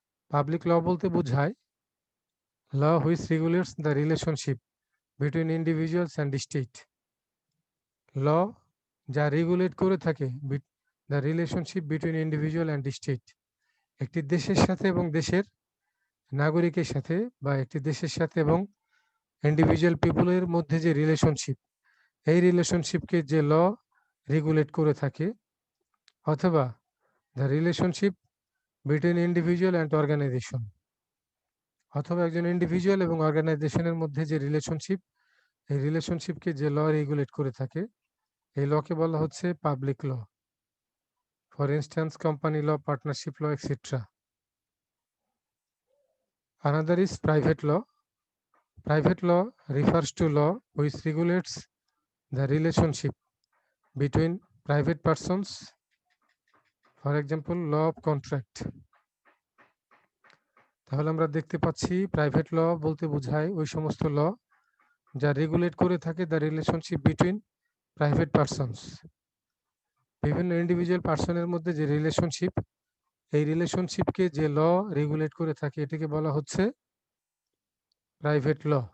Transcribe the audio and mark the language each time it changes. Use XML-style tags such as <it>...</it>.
<en>Public law</en> <bn>বলতে বোঝায়</bn> <en>law which regulates the relationship between individuals and state. Law</en> <bn>যা regulate করে থাকে</bn> <en>the relationship between individual and state.</en> <bn>একটি দেশের সাথে এবং দেশের নাগরিকের সাথে বা একটি দেশের সাথে এবং ইন্ডিভিজুয়াল পিপলের মধ্যে যে রিলেশনশিপ, এই রিলেশনশিপকে যে ল রেগুলেট করে থাকে, অথবা</bn> <en>the relationship between individual and organisation,</en> <bn>অথবা একজন ইন্ডিভিজুয়াল এবং অর্গানাইজেশনের মধ্যে যে রিলেশনশিপ, এই রিলেশনশিপকে যে ল রেগুলেট করে থাকে, এই লকে বলা হচ্ছে public law.</bn> <en>For instance company law, partnership law, etcetera. Another is private law. Private law refers to law which regulates the relationship between private persons, for example law of contract.</en> <bn>তাহলে আমরা দেখতে পাচ্ছি প্রাইভেট ল বলতে বোঝায় ওই সমস্ত ল যা regulate করে থাকে</bn> <en>the relationship between private persons,</en> <bn>বিভিন্ন ইন্ডিভিজুয়াল পারসনের মধ্যে যে রিলেশনশিপ, এই রিলেশনশিপকে যে ল রেগুলেট করে থাকে এটাকে বলা হচ্ছে প্রাইভেট ল।</bn>